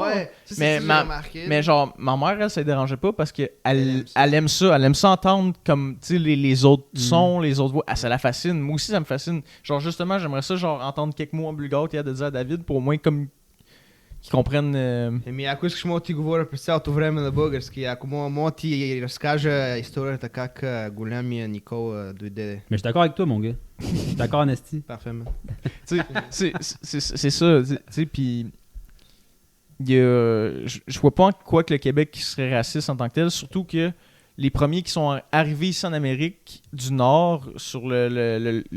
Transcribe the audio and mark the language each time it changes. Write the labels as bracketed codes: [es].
[fr] Ouais, ça, mais c'est ça que j'ai remarqué. Mais genre, ma mère, elle, ça ne dérangeait pas parce qu'elle aime ça. elle aime ça. Elle aime ça entendre comme, tu sais, les autres Mm. sons, les autres voix. Ah, ça la fascine. Moi aussi, ça me fascine. Genre, justement, j'aimerais ça, genre, entendre quelques mots en bulgare qu'il y a de dire à David pour au moins comme qu'ils comprennent. [bg] Ми ако искаш мога да ти говоря през цялото време на български, ако мога да ти разкажа историята как голямия Никола дойде. [fr] Mais je suis d'accord avec toi, mon gars. Je suis d'accord en esti. Parfait, man. Tu sais, c'est ça. Tu sais, puis. Je vois pas en quoi que le Québec serait raciste en tant que tel, surtout que les premiers qui sont arrivés ici en Amérique du Nord, sur le